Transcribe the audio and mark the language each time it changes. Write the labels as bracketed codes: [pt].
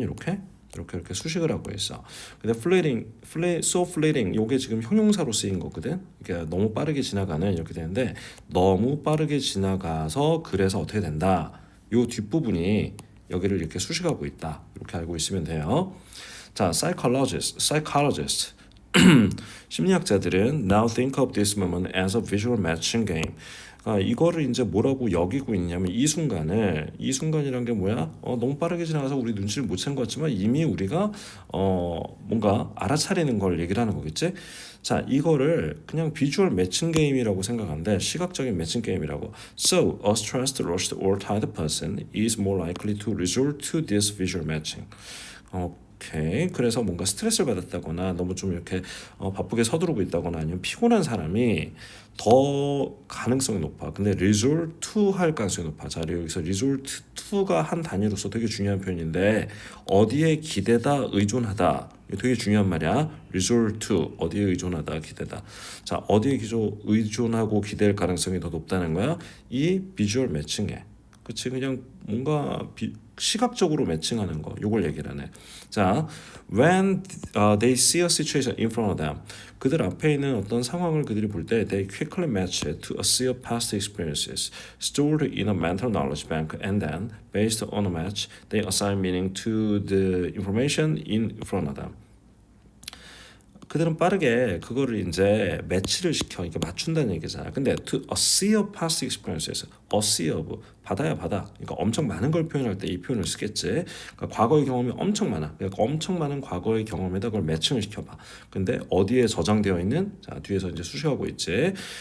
[ko] 이렇게 수식을 하고 있어. 근데 [en] so fleeting [ko] 요게 지금 형용사로 쓰인 거거든. 그러니까 너무 빠르게 지나가는 이렇게 되는데 너무 빠르게 지나가서 그래서 어떻게 된다. 요 뒷부분이 여기를 이렇게 수식하고 있다. 이렇게 알고 있으면 돼요. [en] 자, psychologist [ko] 심리학자들은 [en] now think of this moment as a visual matching game. [ko] 이거를 이제 뭐라고 여기고 있냐면 이 순간이란 게 뭐야? 너무 빠르게 지나가서 우리 눈치를 못 챈 것 같지만 이미 우리가 뭔가 알아차리는 걸 얘기를 하는 거겠지? 자, 이거를 그냥 비주얼 매칭 게임이라고 생각하는데 시각적인 매칭 게임이라고. [en] So, a stressed, rushed, or tired person is more likely to resort to this visual matching. [ko] 오케이. 그래서 뭔가 스트레스를 받았다거나 너무 좀 이렇게 바쁘게 서두르고 있다거나 아니면 피곤한 사람이 더 가능성이 높아. 근데 resort to 할 가능성이 높아. 자, 여기서 resort to가 한 단위로서 되게 중요한 표현인데 어디에 기대다, 의존하다. 이거 되게 중요한 말이야. resort to 어디에 의존하다, 기대다. 자, 어디에 의존하고 기댈 가능성이 더 높다는 거야. 이 비주얼 매칭에. 그치, 그냥 뭔가 시각적으로 매칭하는 거 요걸 얘기를 하네. [en] 자, when they see a situation in front of them [ko] 그들 앞에 있는 어떤 상황을 그들이 볼 때 [en] they quickly match it to a sea of past experiences stored in a mental knowledge bank and then based on a match they assign meaning to the information in front of them. [ko] 그들은 빠르게 그거를 이제 매치를 시켜 이렇게 맞춘다는 얘기잖아. 근데 [en] to a sea of [ko] past experiences, a sea of 바다야 바다. 그러니까 엄청 많은 걸 표현할 때 이 표현을 쓰겠지. 그러니까 과거의 경험이 엄청 많아. 그러니까 엄청 많은 과거의 경험에다 그걸 매칭을 시켜봐. 근데 어디에 저장되어 있는? 자, 뒤에서 이제 수식하고 있지.